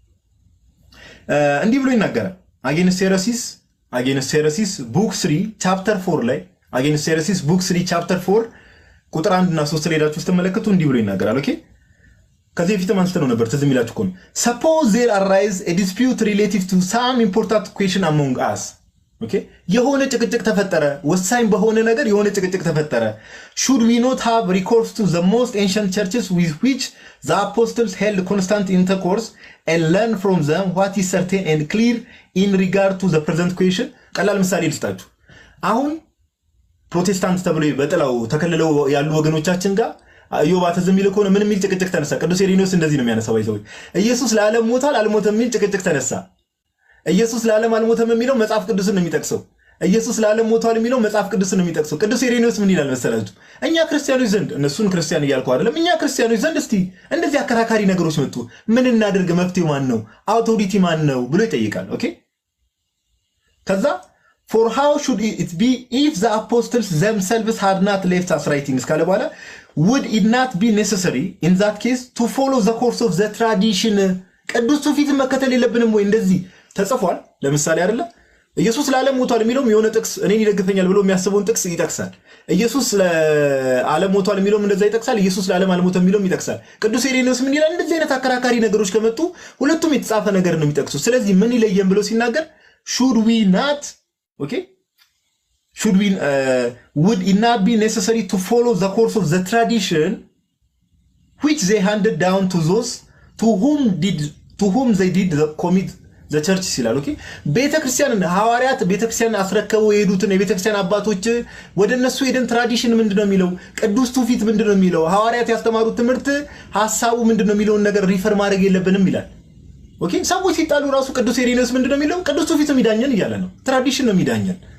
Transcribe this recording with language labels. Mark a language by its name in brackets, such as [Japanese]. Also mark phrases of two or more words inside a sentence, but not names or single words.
[Amharic] እንዲህ ብሎ ይናገራል አጌንስት ሄረሲስ ቡክ 3 ቻፕተር 4 ላይ አጌንስት ሄረሲስ ቡክ 3 ቻፕተር 4 ቁጥር 1 እና 3 ላይ ሄዳችሁ ስትመለከቱ እንዲህ ብሎ ይናገራል ኦኬ ከዚህ በፊት አንስተነው ነበር ትዝ የሚላችሁ ከሆነ [English] suppose there arise a dispute relative to some important question among us [Amharic] ኦኬ የሆነ ጭቅጭቅ ተፈጠረ ወሳኝ በሆነ ነገር የሆነ ጭቅጭቅ ተፈጠረ [English] should we not have recourse to the most ancient churches with which the apostles held constant intercourse and learn from them what is certain and clear in regard to the present question [Amharic] ቀላል ምሳሌ ልስጣችሁ አሁን ፕሮቴስታንት ተብሎ በጥላው ተከልለው ያሉ ወገኖቻችን ጋር አዮባ ተዘሚል ከሆነ ምን የሚል ጭቅጭቅ ተነሳ ቅዱስ ኢሬኒዮስ እንደዚህ ነው የሚያነሳው ይዘው ኢየሱስ ለዓለም ሞታል አልሞተም የሚል ጭቅጭቅ ተነሳ ኢየሱስ ለዓለም አልሞተም የሚለው መጽሐፍ ቅዱስን ነው የሚጠቅሰው ኢየሱስ ለዓለም ሞታል የሚለው መጽሐፍ ቅዱስን ነው የሚጠቅሰው ቅዱስ ኢሬኒዮስ ምን ይላል መሰላችሁ እኛ ክርስቲያኖች ዘንድ እነሱን ክርስቲያን እያልኩ አይደለም እኛ ክርስቲያኖች ዘንድ እስቲ እንደዚህ አከራካሪ ነገሮች መጡ ምን እናድርግ መፍትሄው ማን ነው አውቶሪቲ ማን ነው ብሎ ይጠይቃል ኦኬ [English] ከዛ for how should it be if the apostles themselves had not left us writings [Amharic] ካለ በኋላ [English] would it not be necessary in that case to follow the course of the tradition [Amharic] ቅዱስ ትውፊትን መከተል የለብንም ወይ እንደዚህ ተጽፏል ለምሳሌ አይደለ ኢየሱስ ለዓለም ሞቷል የሚለው የሆነ ጥቅስ እኔን ይደግፈኛል ብሎ የሚያስበውን ጥቅስ ይጠቅሳል ኢየሱስ ለዓለም ሞቷል የሚለው እንደዛ ይጠቅሳል ኢየሱስ ለዓለም አልሞተም የሚለው ይጠቅሳል ቅዱስ ኢሬኒዮስ ምን ይላል እንደዚህ አይነት አከራካሪ ነገሮች ከመጡ ሁለቱም የተጻፈ ነገር ነው የሚጠቅሱ ስለዚህ ምን ይለየን ብሎ ሲናገር [English] should we not okay should we would it not be necessary to follow the course of the tradition which they handed down to those to whom they did commit the church [Amharic] ይላል ኦኬ ቤተክርስቲያን ሐዋርያት ቤተክርስቲያን አስረከበው የሄዱትን የቤተክርስቲያን አባቶች ወደነሱ ሄደን ትራዲሽን ምንድነው የሚለው ቅዱስ ትውፊት ምንድነው የሚለው ሐዋርያት ያስተማሩት ትምህርት ሐሳቡ ምንድነው የሚለውን ነገር ሪፈር ማድረግ የለብንም ይላል ኦኬ ሰዎች ሲጣሉ ራሱ ቅዱስ ኢሬኒዮስ ምንድነው የሚለው ቅዱስ ትውፊት የሚዳኘን ይያለ ነው ትራዲሽን ነው የሚዳኘን